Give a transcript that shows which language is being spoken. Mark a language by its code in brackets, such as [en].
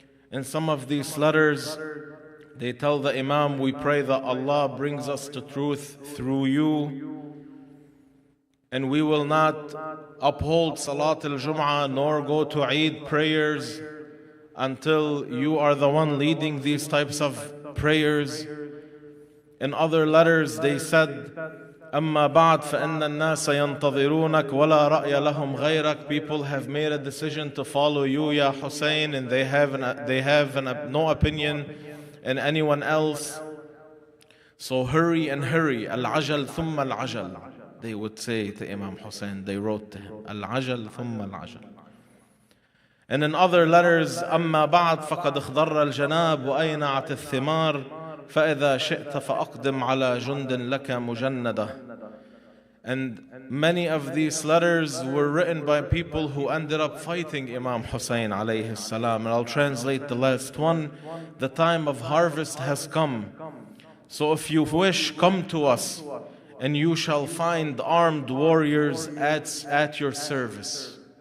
[en] In some of these letters, they tell the Imam, we pray that Allah brings us to truth through you, and we will not uphold Salat al-Jum'ah nor go to Eid prayers until you are the one leading these types of prayers. In other letters they said, [ar] أما بعد فإن الناس ينتظرونك ولا رأي لهم غيرك. [en] People have made a decision to follow you, Ya Hussein, and they have no opinion in anyone else. So hurry and hurry. [ar] Al-ajal thumma al-ajal. [en] They would say to Imam Hussein, they wrote to him, Al-ajal thumma al-ajal. And in other letters, [ar] أما بعد فقد اخضر الجناب وأينعت الثمار فإذا شئت فأقدم على جند لك مجندة. [en] And many of these letters were written by people who ended up fighting Imam Hussain alayhi salam. And I'll translate the last one. The time of harvest has come. So if you wish, come to us, and you shall find armed warriors at your service.